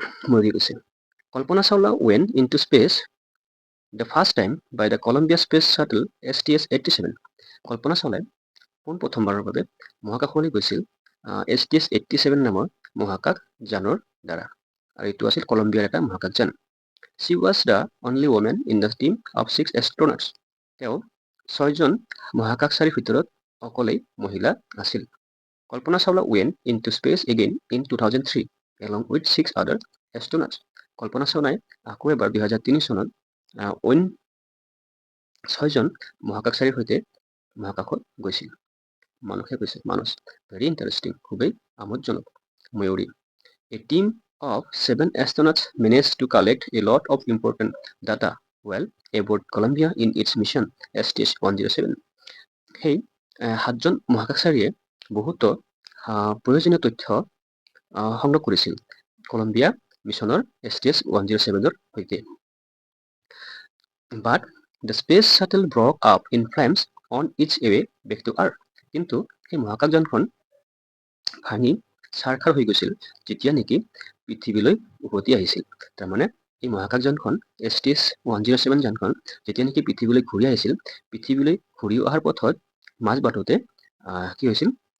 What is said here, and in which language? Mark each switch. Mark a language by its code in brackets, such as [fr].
[en] ময়ূৰী কৈছে, Kalpana Chawla went into space the first time by the Columbia space shuttle STS-87। [as] কল্পনা চাওলাই পোনপ্ৰথমবাৰৰ বাবে মহাকাশলৈ গৈছিল STS-87 নামৰ মহাকাশ যানৰ দ্বাৰা, আৰু এইটো আছিল কলম্বিয়াৰ এটা মহাকাশযান। [en] She was the only woman in the team of 6 astronauts. [as] তেওঁ 6জন মহাকাশচাৰীৰ ভিতৰত অকলেই মহিলা আছিল। [en] Kalpana Chawla went into space again in 2003 along with 6 other astronauts. [as] কল্পনা চাওলাই আকৌ এবাৰ 2003 চনত অইন 6জন মহাকাশচাৰীৰ সৈতে মহাকাশত গৈছিল। মানসে কৈছে, [en] very interesting, [as] খুবেই আমোদজনক। [en] Mayuri, a team of 7 astronauts managed to collect a lot of important data while aboard Columbia in its mission STS-107. [as] সেই 7জন মহাকাশচাৰীয়ে বহুতো প্ৰয়োজনীয় তথ্য সংগ্ৰহ কৰিছিল কলম্বিয়া মিছনৰ STS-107ৰ সৈতে। [en] But the space shuttle broke up in flames on its way back to Earth. [as] কিন্তু সেই মহাকাশযানখন ভাঙি ছাৰখাৰ হৈ গৈছিল যেতিয়া নেকি পৃথিৱীলৈ উভতি আহিছিল। তাৰমানে এই মহাকাশযানখন STS-107 যানখন যেতিয়া নেকি পৃথিৱীলৈ ঘূৰি আহিছিল, পৃথিৱীলৈ ঘূৰি অহাৰ পথত মাজ বাটতে কি হৈছিল?